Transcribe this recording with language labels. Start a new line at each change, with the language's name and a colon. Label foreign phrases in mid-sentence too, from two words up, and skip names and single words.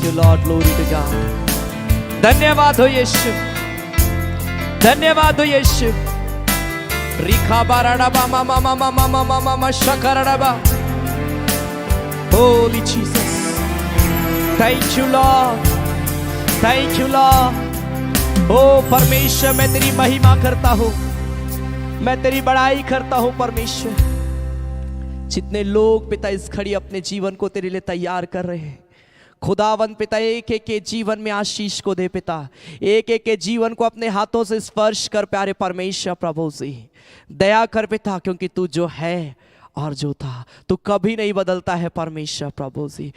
English: Lord, glory to God.
Hindi: धन्यवाद हो यीशु, धन्यवाद हो यीशु। रिखा बाराडा मामा मामा मामा मामा शकराडा।
English: Holy Jesus, thank you Lord, thank you Lord.
Hindi: ओ परमेश्वर, मैं तेरी महिमा करता हूं, मैं तेरी बड़ाई करता हूं परमेश्वर। जितने लोग पिता इस घड़ी अपने जीवन को तेरे लिए तैयार कर रहे हैं, खुदावन पिता, एक एक के जीवन में आशीष को दे पिता, एक एक के जीवन को अपने हाथों से स्पर्श कर प्यारे परमेश्वर प्रभु से दया कर पिता, क्योंकि तू जो है और जो था तू कभी नहीं बदलता है परमेश्वर प्रभु जी।